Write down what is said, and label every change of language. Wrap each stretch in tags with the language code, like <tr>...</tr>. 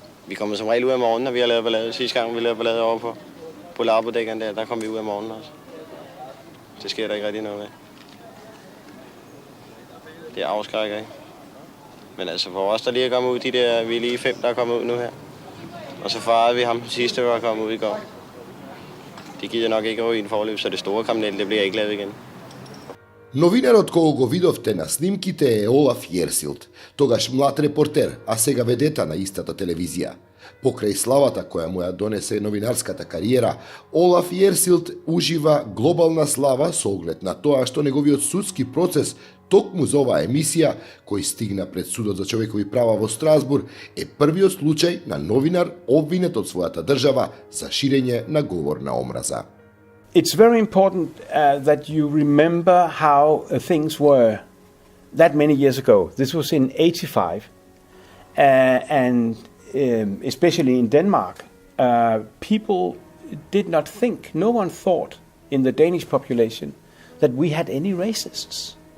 <da>Vi kommer som regel ud af morgenen, når vi har lavet ballade. Sidste gang, vi lavede ballade over på Labodækkerne der kom vi ud af morgenen også. Det sker der ikke rigtig noget med. Det afskrækker ikke. Men altså for os, der lige er kommet ud, vi er lige 5, der er kommet ud nu her. Og så farede vi ham den sidste, der er kommet ud i går. De gider nok ikke ryge i en forløb, så det store kriminelle, det bliver ikke lavet igen.</da> <mk>Новинарот кого го видовте на снимките е Олаф Јерсилд, тогаш млад репортер, а сега ведета на истата телевизија. Покрај славата која му ја донесе новинарската кариера, Олаф Јерсилд ужива глобална слава со оглед на тоа што неговиот судски процес токму за оваа емисија, кој стигна пред судот за човекови права во Страсбург, е првиот случај на новинар обвинет од својата држава за ширење на говор на омраза.</mk> <en>It's very important that you remember how things were that many years ago. This was in 85, and especially in Denmark, people did not think, no one thought in the Danish population that we had any racists.</en>